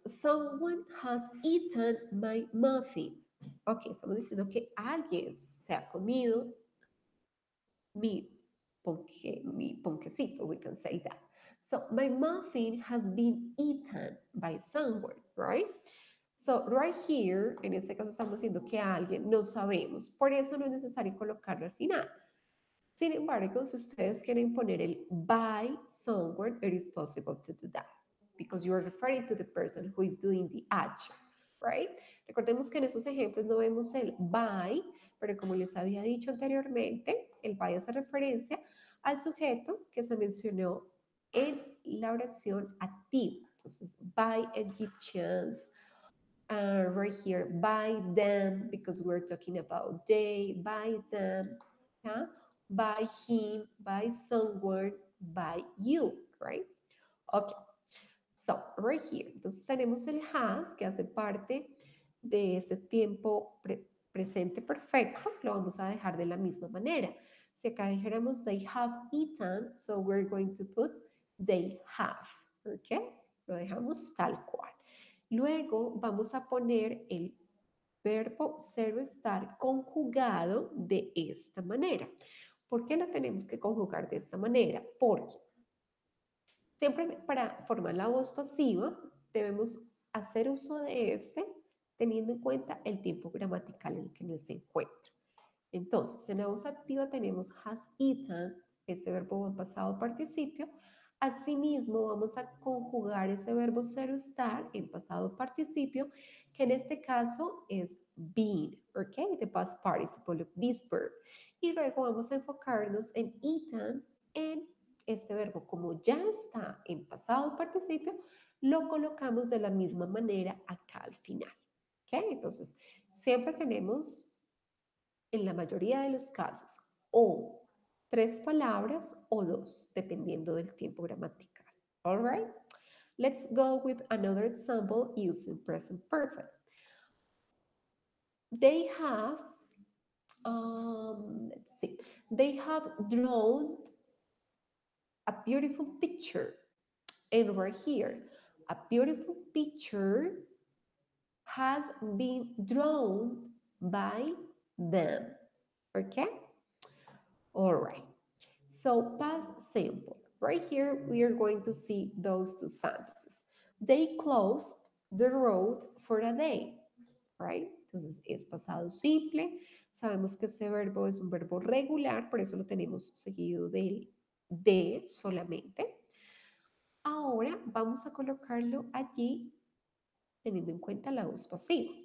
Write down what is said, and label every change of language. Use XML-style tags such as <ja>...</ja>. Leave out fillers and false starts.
<en>Someone has eaten my muffin.</en> <es>Ok, estamos diciendo que alguien se ha comido mi mi ponquecito,</es> <en>we can say that. So my muffin has been eaten by someone, right? So right here,</en> <es>en este caso estamos diciendo que alguien no sabemos, por eso no es necesario colocarlo al final. Sin embargo, si ustedes quieren poner el</es> <en>by someone, it is possible to do that because you are referring to the person who is doing the action, right?</en> <es>Recordemos que en esos ejemplos no vemos el by, pero como les había dicho anteriormente, el by hace referencia al sujeto que se mencionó en la oración activa.</es> <en>Entonces, by Egyptians, right here, by them, because we're talking about they, by them, yeah? By him, by someone, by you, right? Okay, so right here,</en> <es>entonces tenemos el has, que hace parte de este tiempo presente perfecto, lo vamos a dejar de la misma manera. Si acá dijéramos</es> <en>they have eaten, so we're going to put they have, okay?</en> <es>Lo dejamos tal cual. Luego vamos a poner el verbo ser o estar conjugado de esta manera. ¿Por qué lo tenemos que conjugar de esta manera? Porque siempre para formar la voz pasiva debemos hacer uso de este teniendo en cuenta el tiempo gramatical en el que se encuentra. Entonces, en la voz activa tenemos has eaten, ese verbo en pasado participio. Asimismo, vamos a conjugar ese verbo ser o estar en pasado participio, que en este caso es been, ¿ok?</es> <en>The past participle of this verb.</en> <es>Y luego vamos a enfocarnos en eaten, en este verbo. Como ya está en pasado participio, lo colocamos de la misma manera acá al final, ¿ok? Entonces, siempre tenemos en la mayoría de los casos, o tres palabras o dos, dependiendo del tiempo gramatical.</es> <en>All right? Let's go with another example using present perfect. They have, let's see, they have drawn a beautiful picture. And we're here. A beautiful picture has been drawn by them. Okay? All right. So past simple. Right here, we are going to see those two sentences. They closed the road for a day, right?</en> <es>Entonces, es pasado simple. Sabemos que este verbo es un verbo regular, por eso lo tenemos seguido del de solamente. Ahora vamos a colocarlo allí teniendo en cuenta la voz pasiva.</es>